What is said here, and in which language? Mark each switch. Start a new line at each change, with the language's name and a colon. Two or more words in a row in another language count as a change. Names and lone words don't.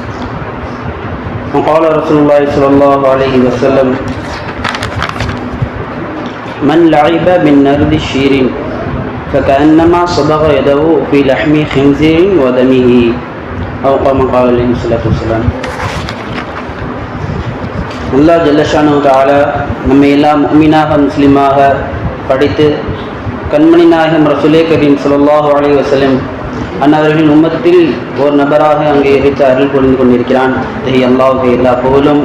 Arabic: وقال رسول الله صلى الله عليه وسلم: من لعب بالنرد الشيرين فكأنما صبغ يده في لحم خنزير ودمه، أو كما قال عليه الصلاة والسلام.
Tamil: அல்லாஹ்
Arabic: جل شأنه تعالى
Tamil: நம்மை எல்லாம் முஃமினாக முஸ்லிமாக படித்து கண்மணி நாயகம்
Arabic: رسول كريم صلى الله عليه وسلم
Tamil: அன்னவர்களின் உம்மத்தில் ஒரு நபராக அங்கே இறைத்து அருள் புரிந்து கொண்டிருக்கிறான். அல்லாஹ்வுக்கு எல்லா புகழும்.